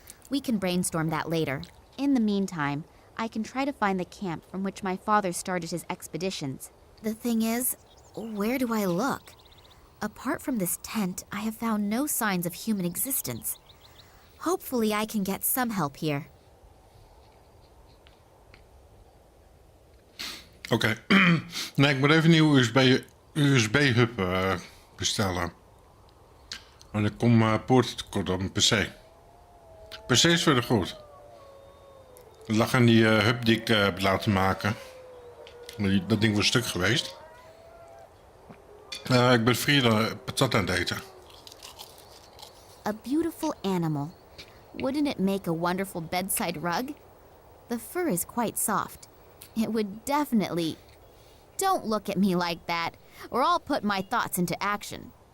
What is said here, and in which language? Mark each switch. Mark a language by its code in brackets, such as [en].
[en] We can brainstorm that later. In the meantime, I can try to find the camp from which my father started his expeditions. The thing is, where do I look? Apart from this tent, I have found no signs of human existence. Hopefully I can get some help here. [nl] Oké. Nee, ik moet even een nieuwe USB-hub bestellen. Want ik kom poortentekort op mijn PC. PC is verder goed. Het lag aan die hub die ik heb laten maken. Dat ding was stuk geweest. Ik ben vrienden patat aan het eten. [en] A beautiful animal. Wouldn't it make a wonderful bedside rug? The fur is quite soft. It would definitely... Don't look at me like that, or I'll put my thoughts into action.